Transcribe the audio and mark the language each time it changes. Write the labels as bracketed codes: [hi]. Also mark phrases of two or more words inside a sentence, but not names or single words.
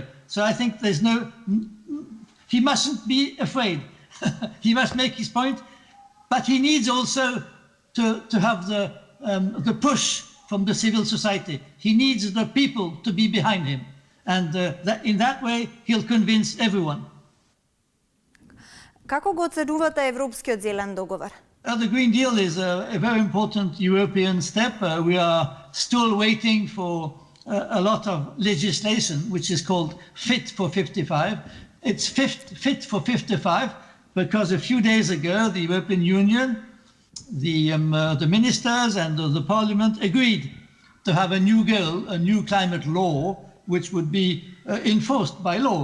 [en] So I think he mustn't be afraid. He must make his point, but he needs also to have the push from the civil society. He needs the people to be behind him. And in that way, he'll convince everyone. [mk] Како го оценувате Европскиот зелен договор? [en] The Green Deal is a very important European step. We are still waiting for a lot of legislation, which is called Fit for 55. It's Fit for 55 because a few days ago, the European Union, the ministers and the Parliament agreed to have a new goal, a new climate law, which would be enforced by law.